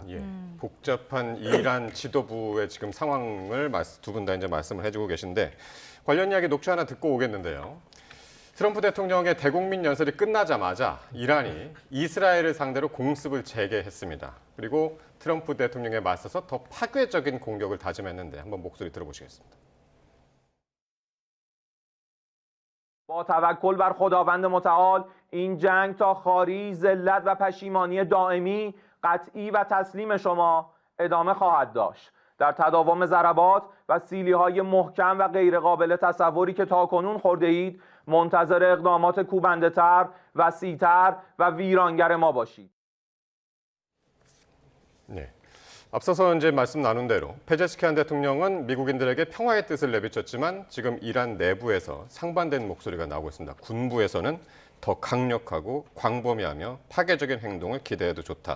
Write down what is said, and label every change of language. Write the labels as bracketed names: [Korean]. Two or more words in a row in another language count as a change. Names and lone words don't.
[Korean] 복잡한 이란 지도부의 지금 상황을 두 분 다 이제 말씀을 해주고 계신데 관련 이야기 녹취 하나 듣고 오겠는데요. 트럼프 대통령의 대국민 연설이 끝나자마자 이란이 이스라엘을 상대로 공습을 재개했습니다. 그리고 트럼프 대통령에 맞서서 더 파괴적인 공격을 다짐했는데 한번 목소리 들어보시겠습니다. [Persian] با توکل بر خداوند متعال این جنگ تا خاری ذلت و پشیمانی دائمی قطعی و تسلیم شما ادامه خواهد داشت. در تداوم ضربات و سیلی‌های محکم و غیرقابل تصوری که تاکنون خورده اید منتظر اقدامات کوبنده‌تر، وسیع‌تر و ویرانگر ما باشید. [Korean] 네. 앞서서 이제 말씀 나눈 대로 페제시키안 대통령은 미국인들에게 평화의 뜻을 내비쳤지만 지금 이란 내부에서 상반된 목소리가 나오고 있습니다. 군부에서는 더 강력하고 광범위하며 파괴적인 행동을 기대해도 좋다.